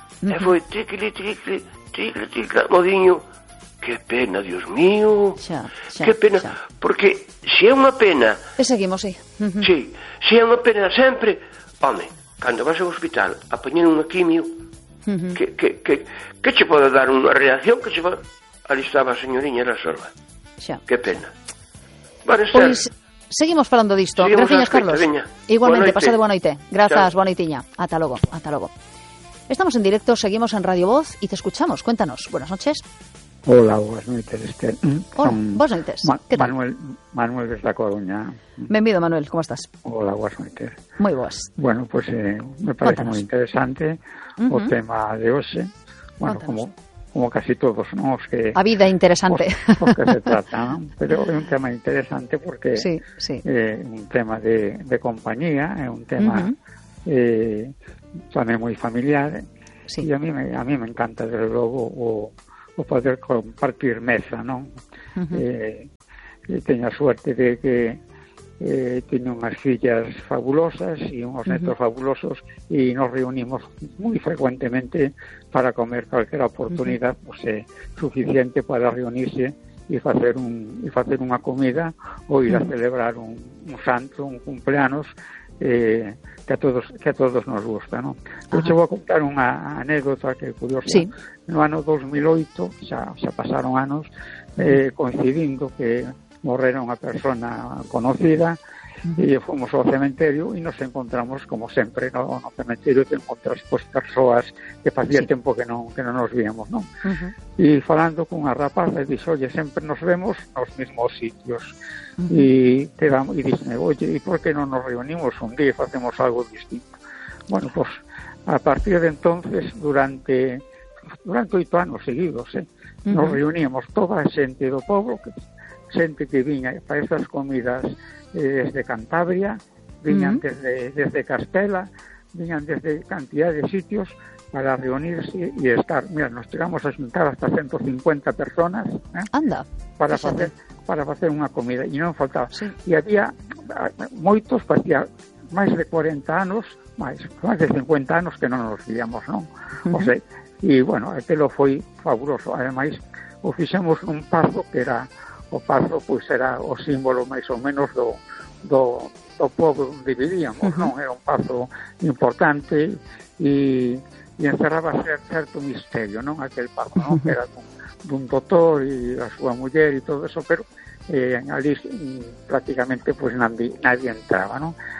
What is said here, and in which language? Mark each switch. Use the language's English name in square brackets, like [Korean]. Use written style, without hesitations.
[Galician] E foi tricli, tricli, tricli, tricli, modinho. [Spanish] Que pena, Dios mío. [Galician] Xa, que pena, porque se é unha pena... E seguimos, sí. Sí, se é unha pena sempre, home... Cando vas ao hospital a poñer unha quimio, que che pode dar unha reacción? Que che pode... Ali estaba a señoriña, era sola. Xa. Que pena. Xa. Vale, Esther. Pois seguimos falando disto. Graciñas, Carlos. Veña. Igualmente, pasa de boa noite. Grazas, boa noitiña. Ata logo, ata logo. [Spanish] Estamos en directo, seguimos en Radio Voz e te escuchamos. Cuéntanos, buenas noches. [Galician] Hola, boas noites, Esther. Hola, boas noites. Que tal? Manuel desde a Coruña. Benvido, Manuel, como estás? Hola, boas noites. Moi boas. Bueno, [Spanish] pues me parece [Galician] moi interesante o tema de hoxe. [Spanish] Bueno, como casi todos, ¿no? [Galician] Os que, a vida interesante. Os que se trata, ¿no? Pero é un tema interesante porque é un tema de compañía, é un tema tamén moi familiar. Sí. E a mí me encanta, desde logo, o poder compartir mesa, non? Teño a suerte de que teño unhas fillas fabulosas e uns netos fabulosos e nos reunimos moi frecuentemente para comer calquera oportunidade suficiente para reunirse e facer unha comida ou ir a celebrar un santo, un cumpleanos que a todos nos gusta, ¿no? Eu te vou contar unha anécdota que é curiosa. Sí. No ano 2008, xa pasaron anos, coincidindo que morrera unha persona conocida, e fomos ao cementerio e nos encontramos, como sempre, ¿no? No cementerio te encontras pues, persoas que facía sí. tempo que non nos víamos, ¿no? Uh-huh. E falando con unha rapaza, dixo, oye, sempre nos vemos nos mesmos sitios. E dixo, oye, e por que non nos reunimos un día e facemos algo distinto? Bueno, pues, a partir de entonces, durante 8 anos seguidos, nos reuníamos toda a xente do pobo, xente que viña para estas comidas desde Cantabria, viñan desde Castela, viñan desde cantidad de sitios para reunirse y estar. [Spanish] Mira, nos llegamos a juntar hasta 150 personas [Galician] para facer unha comida e non faltaba. Sí. E había moitos, facía máis de 40 anos, máis de 50 anos que non nos víamos, non? O sea, e, bueno, aquilo foi fabuloso. Ademais, o fixemos un paso que era o paso pues era o símbolo máis ou menos do pobo onde vivíamos, non? Era un paso importante e encerraba certo misterio, non? Aquel paso, non? Era dun doutor e a súa muller e todo eso, pero ali prácticamente [Spanish] pues nadie entraba, [Galician] non?